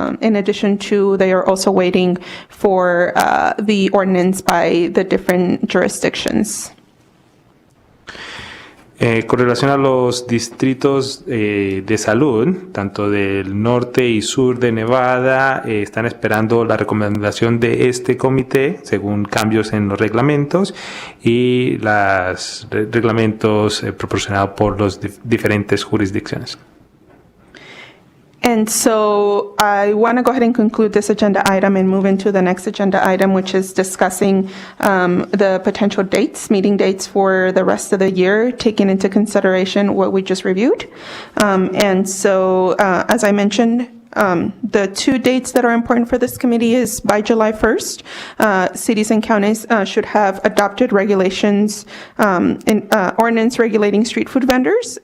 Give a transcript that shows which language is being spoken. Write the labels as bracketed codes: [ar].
[en] In addition to, they are also waiting for the ordinance by the different jurisdictions. [es] Con relación a los distritos de salud, tanto del norte y sur de Nevada, están esperando la recomendación de este comité según cambios en los reglamentos y los reglamentos proporcionados por las diferentes jurisdicciones. [en] And so I want to go ahead and conclude this agenda item and move into the next agenda item, which is discussing the potential dates, meeting dates for the rest of the year, taking into consideration what we just reviewed. And so, as I mentioned, the two dates that are important for this committee is by July 1st, cities and counties should have adopted regulations in ordinance regulating street food vendors.